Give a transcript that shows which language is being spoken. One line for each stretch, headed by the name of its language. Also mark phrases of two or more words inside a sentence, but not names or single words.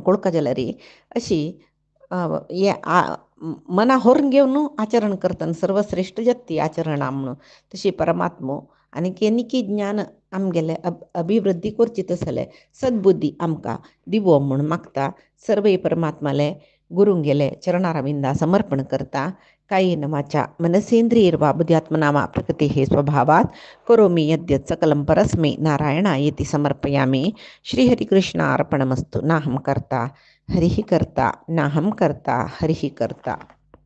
Konkani: कळका जाल्यार अशी हे मना व्हरून घेवन आचरण करतना सर्वश्रेश्ठ जाती आचरणां म्हणून तशी परमात्मो आनी केनिकी ज्ञान आमगेले अभिवृद्धी करची तसले सद्बुद्धी आमकां दिवो म्हूण मागता सर्वे परमात्माले गुरूंगेले चरणारविंदा समर्पण करता
Sanskrit: कायेन वाचा मनसेंद्रियैर्वा बुद्ध्यात्मना वा प्रकृतेः स्वभावात् करोमि यद्यत् सकलं परस्मै नारायणायेति समर्पयामि श्रीहरिकृष्णार्पणमस्तु नाहं कर्ता हरिः कर्ता नाहं कर्ता हरिः कर्ता।